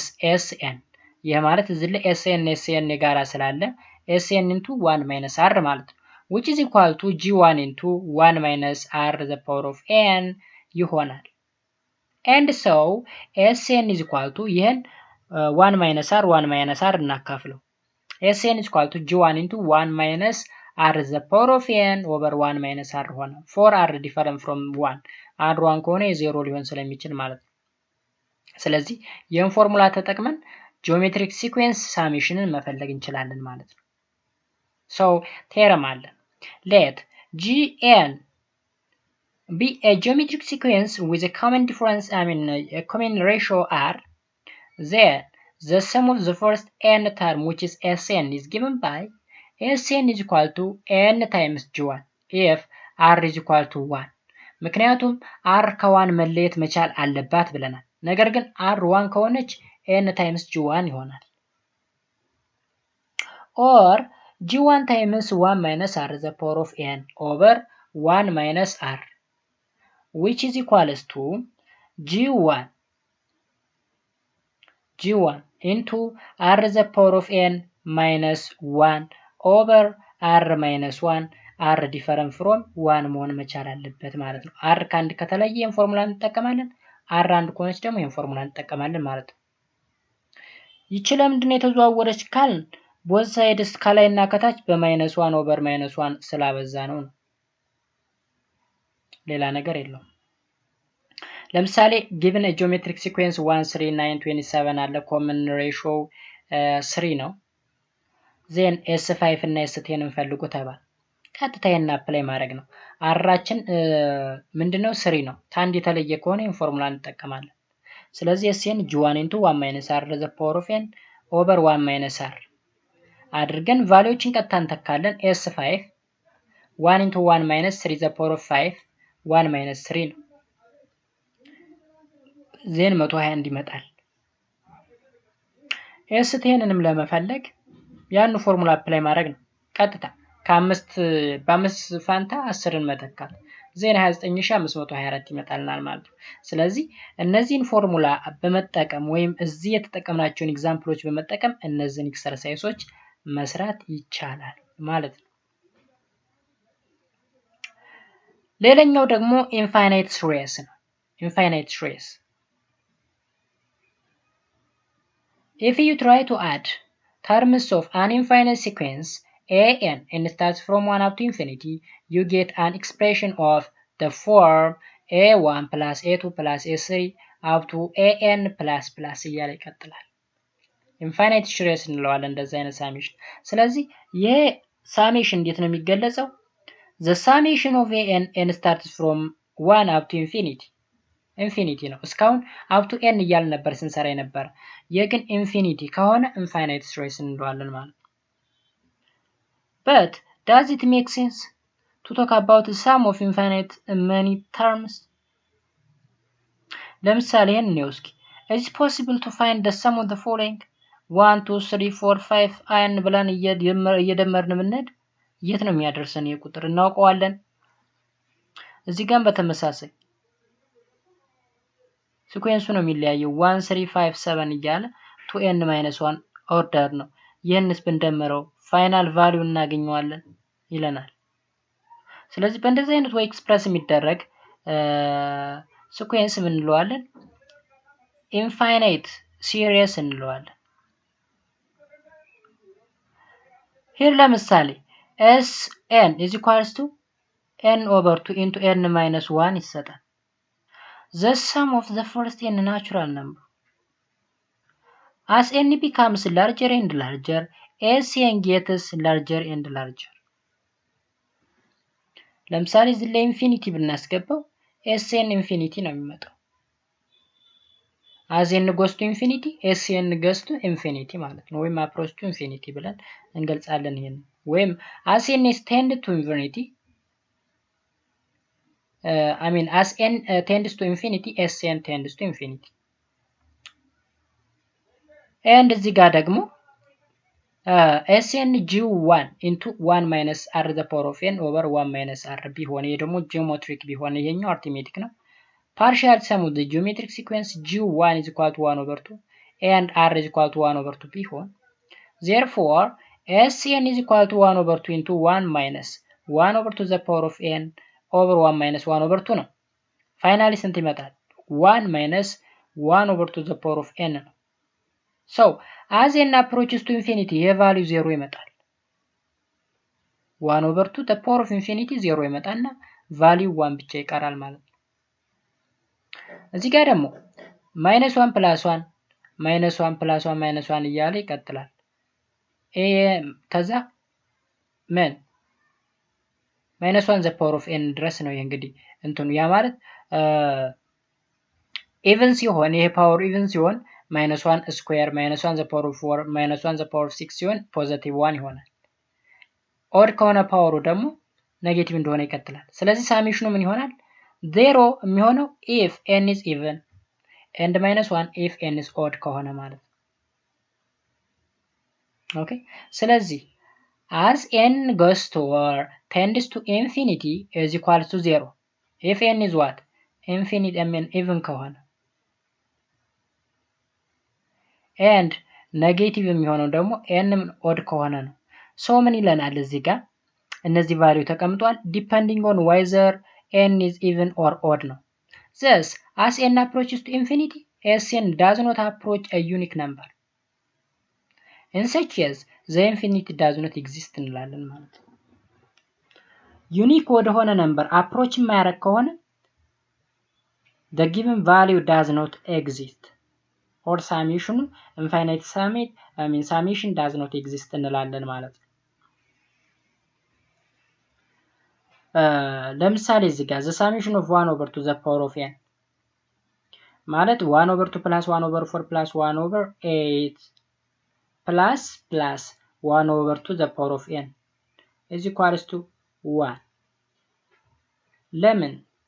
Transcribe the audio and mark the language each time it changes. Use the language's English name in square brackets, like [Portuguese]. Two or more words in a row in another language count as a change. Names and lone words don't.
[English] sn [Amharic] ይሄ ማለት እዚህ ላይ [English] sn [Amharic] የጋራ ስላለ [English] sn into 1 minus r [Amharic] ማለት ነው [English] which is equal to g1 into 1 minus r the power of n ይሆናል and so sn is equal to ይሄን 1 minus r እናካፍለው sn is equal to g1 into 1 minus r the power of n over 1 minus r ሆነ 4r different from [Amharic] 1 r 1 ከሆነ የ0 ሊሆን ስለሚችል ማለት ነው። ስለዚህ ይሄን ፎርሙላ ተጠቅመን [English] geometric sequence summation [Amharic] መፈለግ እንችላለን ማለት ነው። [English] so theorem አለ let gn be a geometric sequence with a common difference a common ratio r then the sum of the first n term which is sn is given by sn is equal to n times g1 if r is equal to 1 [Amharic] ምክንያቱም r ከ1 መለየት መቻል አለባት ብለናል። ነገር ግን r 1 ከሆነች [English] n times g1 ይሆናል or g1 times 1 minus r the power of n over 1 minus r which is equals to g1 into r the power of n minus 1 over r minus 1 r different from 1 [Amharic] መሆን መቻል አለበት ማለት ነው። r ከአንድ ከተለየ ይሄን ፎርሙላ እንጠቀማለን r አንድ ከሆነች ደግሞ ይሄን ፎርሙላ እንጠቀማለን ማለት ነው። ይቺ ለምንድን ነው የተዘዋወረች ካልን [English] both sides [Amharic] ከላይና ከታች በማይነስ [English] 1 over minus 1 [Amharic] ስላበዛ ነው። ሌላ ነገር የለውም። ለምሳሌ [English] given a geometric sequence 1 3 9 27 [Amharic] አለ [English] common ratio [Amharic] 3 ነው [English] then s5 [Amharic] እና s10 እንፈልጉ ተባለ ቀጥታ ይሄን አፕላይ ማድረግ ነው። አራችን ምንድነው 3 ነው ታንድ የተለየ ከሆነ ይሄን ፎርሙላ እንጠቀማለን። ስለዚህ [English] sn g1 into 1 minus r the power of n over 1 minus r [Amharic] አድርገን ቫልዩዎችን ቀጥታ እንተካለን [English] s5 1 into 1 minus 3 the power of 5 1 minus 3 [Amharic] ነው ዜን 121 ይመጣል። s10ንም ለመፈለግ ያን ፎርሙላ አፕላይ ማድረግ ነው ቀጥታ በ5 ፋንታ 10ን መተካት ዜን 29524 ይመጣልናል ማለት ነው። ስለዚህ እነዚህን ፎርሙላ በመጠቀም ወይም እዚህ የተጠቀምናቸውን ኤግዛምፕሎች በመጠቀም እነዚህን ኤክሰርሳይሶች መስራት ይቻላል ማለት ነው። ሌላኛው ደግሞ [English] infinite series ነው። infinite series if you try to add terms of an infinite sequence an and starts from 1 up to infinity, you get an expression of the form a1 plus a2 plus a3 up to an plus [Amharic] እያለ ይቀጥላል። [English] infinite series [Amharic] እንለዋለን እንደዚህ አይነት ሳሜሽን። ስለዚህ ይሄ ሳሜሽን እንዴት ነው የሚገለጸው? [English] the summation of an starts from 1 up to ኢንፊኒቲ [Amharic] ነው። እስካሁን [English] up to n [Amharic] እያልን ነበር ስንሰራ የነበረ። የግን ኢንፊኒቲ ከሆነ [English] infinite series [Amharic] እንለዋለን ማለት ነው። [English] but does it make sense to talk about the sum of infinite many terms? [Amharic] ለምሳሌ ይሄን ነው እስኪ [English] is it possible to find the sum of the following 1 2 3 4 5 n [Amharic] ብለን እየደመርን ብንሄድ የት ነው የሚያደርሰን? የቁጥር እናውቀዋለን። እዚህ ጋር በተመሳሳይ ሲኩዌንሱ ነው የሚለያየው 1 3 5 7 እያለ 2n -1 ኦርደር ነው። ይህንስ ብንደምረው [English] final value [Amharic] እናገኘዋለን ይለናል። ስለዚህ በእንደዚህ አይነት ወይ ኤክስፕረስ የሚደረግ ሲኩዌንስ ምን እንለዋለን? [English] infinite series [Amharic] እንለዋለን። ሂር ለምሳሌ [English] sn is equals to n over 2 into n minus 1 ይሰጣል። the sum of the first n natural number as n becomes larger and larger sn gets larger and larger። [Amharic] ለምሳሌ እዚህ ላይ ኢንፊኒቲ ብናስገባው sn ኢንፊኒቲ ነው የሚመጣው። [English] as n goes to infinity sn goes to infinity [Amharic] ማለት ነው። ወይም [English] approach to infinity [Amharic] ብለን እንገልጻለን ይሄን። ወይም [English] as n tends to infinity as n tends to infinity sn tends to infinity and [Amharic] እዚህ ጋር ደግሞ [English] sn g1 into 1 minus r the power of n over 1 minus r [Amharic] ቢሆን ይሄ ደግሞ ጂኦሜትሪክ ቢሆን ይሄኛው አርትሜቲክ ነው። [English] partial sum of the geometric sequence g1 is equal to 1 over 2 and r is equal to 1 over 2 ቢሆን therefore sn is equal to 1 over 2 into 1 minus 1 over 2 the power of n over 1 minus 1 over 2 [Amharic] ነው። ፋይናሊ ስንት ይመጣል? [English] 1 minus 1 over 2 the power of n ነው። so as n approaches to infinity [Amharic] ይሄ ቫልዩ 0 ይመጣል። [English] 1 over 2 the power of infinity [Amharic] 0 ይመጣና ቫልዩ 1 ብቻ ይቀራል ማለት ነው። እዚህ ጋር ደግሞ -1 + 1 -1 + 1 -1 እያለ ይቀጥላል። ከዛ ምን -1 [English] the power of n [Amharic] ድረስ ነው። ይሄ እንግዲህ እንትኑ ያ ማለት ኢቭን ሲሆን ይሄ ፓወር ኢቭን ሲሆን -1 ስኩዌር [English] -1 the power of 4 -1 the power of 6 [Amharic] ሲሆን ፖዚቲቭ 1 ይሆናል። ኦድ ከሆነ ፓወሩ ደግሞ ኔጌቲቭ እንደሆነ ይቀጥላል። ስለዚህ ሳሜሽኑ ምን ይሆናል? [English] 0 የሚሆነው if n is even and -1 if n is odd [Amharic] ከሆነ ማለት ነው። ኦኬ ስለዚህ [English] as n goes to or tends to infinity is equal to 0 if n is what infinite even ከሆነ [Amharic] and ኔጌቲቭ የሚሆነው ደግሞ n odd ከሆነ ነው። ሶ ምን ይለናል እዚህ ጋር እነዚህ ቫልዩ ተቀምጧል depending [English] on whether n is even or odd ነው። thus as n approaches to infinity sn does not approach a unique number in such case the infinity does not exist [Amharic] እንላለን ማለት ነው። ዩኒክ ወደሆነ [English] number approach [Amharic] የማያደርግ ከሆነ [English] the given value does not exist or summation infinite summation does not exist [Amharic] እንላለን ማለት ነው። ለምሳሌ እዚህ ጋር [English] the summation of 1 over 2 the power of n ማለት 1 over 2 plus 1 over 4 plus 1 over 8 plus 1 over 2 the power of n is equals to 1 ለምን?